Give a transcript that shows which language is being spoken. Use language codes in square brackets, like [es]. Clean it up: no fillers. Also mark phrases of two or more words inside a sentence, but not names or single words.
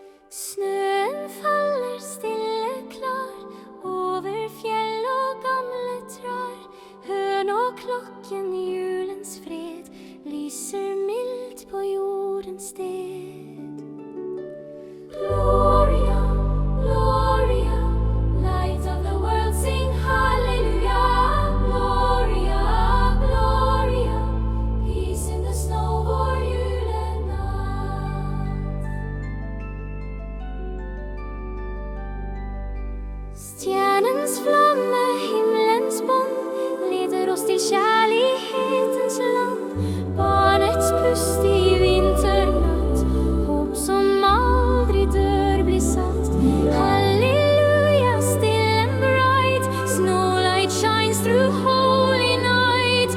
[no] Snøen faller stille klar over fjell og gamle trær. Hør nå klokken, julens fred lyser mildt på jordens sted. [en] Gloria, Gloria, light of the world, sing hallelujah. Gloria, Gloria, peace in the snow, [no] vår julenatt. Stjernens flamme, himmelens bånd, leder oss til kjærlighetens land. Barnets pust i vinternatt, håp som aldri dør blir satt. [en] Halleluja, still and bright, Snowlight shines through holy night.